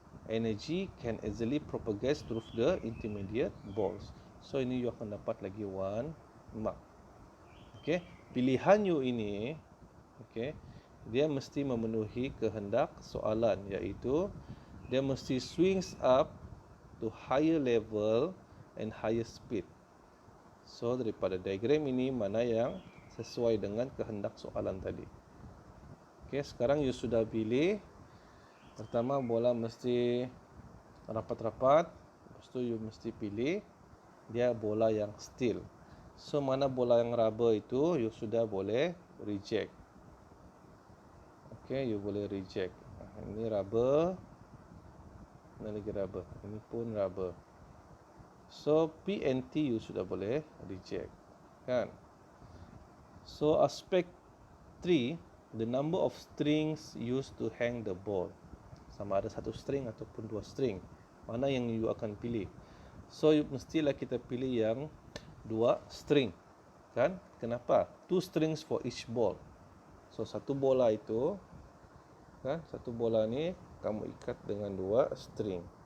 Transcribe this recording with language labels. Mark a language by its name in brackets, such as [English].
[English] Energy can easily propagate through the intermediate balls. [Malay] So ini you akan dapat lagi 1 mark. Okay, pilihan you ini, okay, dia mesti memenuhi kehendak soalan, iaitu dia mesti [English] swings up to higher level and higher speed. [Malay] So daripada diagram ini mana yang sesuai dengan kehendak soalan tadi. Okay, sekarang you sudah pilih. Pertama bola mesti rapat-rapat, lepas tu you mesti pilih dia bola yang steel. So mana bola yang rubber itu you sudah boleh reject. Okay, you boleh reject. Ini rubber, mana lagi rubber, ini pun rubber. So P and T you sudah boleh reject, kan? [English] So aspect 3, the number of strings used to hang the ball. [Malay] Sama ada satu string ataupun dua string. Mana yang you akan pilih? So mestilah kita pilih yang dua string, kan? Kenapa? [English] 2 strings for each ball. [Malay] So satu bola itu, kan? Satu bola ni kamu ikat dengan dua string.